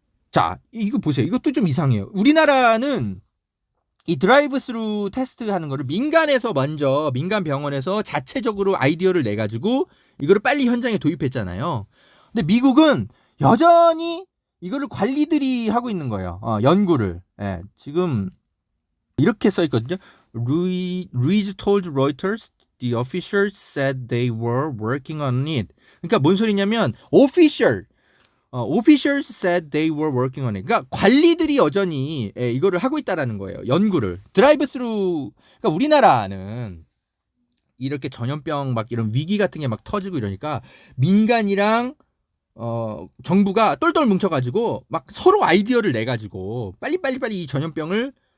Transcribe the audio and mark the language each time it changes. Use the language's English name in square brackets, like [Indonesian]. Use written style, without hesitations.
[Korean] 자, 이거 보세요. 이것도 좀 이상해요. 우리나라는 이 드라이브 스루 테스트 하는 거를 민간에서 먼저 민간 병원에서 자체적으로 아이디어를 내 가지고 이거를 빨리 현장에 도입했잖아요. 근데 미국은 여전히 이거를 관리들이 하고 있는 거예요. 연구를. 예, 지금 이렇게 써 있거든요. [English] Reese told Reuters the officials said they were working on it. [Korean] 그러니까 뭔 소리냐면 [English] officials said they were working on it. [Korean] 그러니까 관리들이 여전히 이거를 하고 있다라는 거예요. 연구를. 드라이브 스루. 그러니까 우리나라는 이렇게 전염병 막 이런 위기 같은 게 막 터지고 이러니까 민간이랑 정부가 똘똘 뭉쳐가지고 막 서로 아이디어를 내 가지고 빨리 이 전염병을